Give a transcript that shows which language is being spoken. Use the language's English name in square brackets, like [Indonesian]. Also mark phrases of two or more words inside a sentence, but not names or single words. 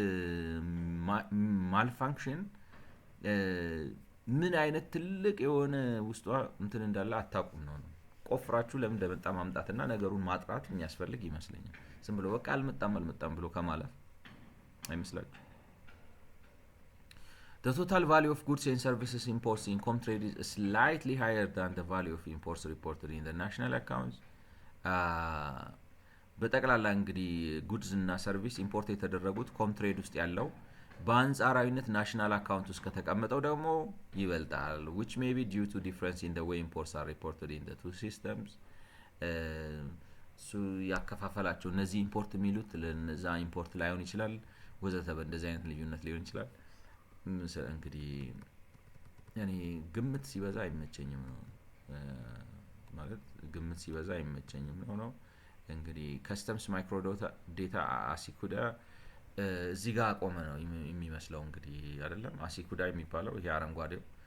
[Amharic] ማልፋንክሽን ምን አይነት ትልቅ የሆነ ውስጧ እንትን እንዳለ አታውቁም ነው ቆፍራችሁ ለምን እንደመጣ ማምጣትና ነገሩን ማጥራት የሚያስፈልግ ይመስለኛል። ዝም ብሎ በቃ አልመጣም ብሎ ከማለፍ አይመስላችሁ። [English] The total value of goods and services imports in Comtrade is slightly higher than the value of imports reported in the national accounts. [Amharic] በጠቅላላ እንግዲህ ጉድስ እና [English] services import [Amharic] የተደረጉት ኮምትሬድ ውስጥ ያለው በአንጻራዊነት [English] national account [Amharic] ውስጥ ከተቀመጠው ደግሞ ይበልጣል [English] which may be due to difference in the way imports are reported in the two systems. [Amharic] ያከፋፈላቸው እነዚህ ኢምፖርት የሚሉት ለነዛ ኢምፖርት ላይሆን ይችላል ወዘተ በእንደዚህ አይነት ልዩነት ሊሆን ይችላል። እንግዲህ ያኔ ግምት ሲበዛ አይመቸኝም ነው ማለት ግምት ሲበዛ አይመቸኝም ነው እንግዲህ [English] customs micro data [Amharic] አሲኩዳ እዚህ ጋር ቆመ ነው የሚመስለው እንግዲህ አይደለም። አሲኩዳ የሚባለው ይሄ አረንጓዴው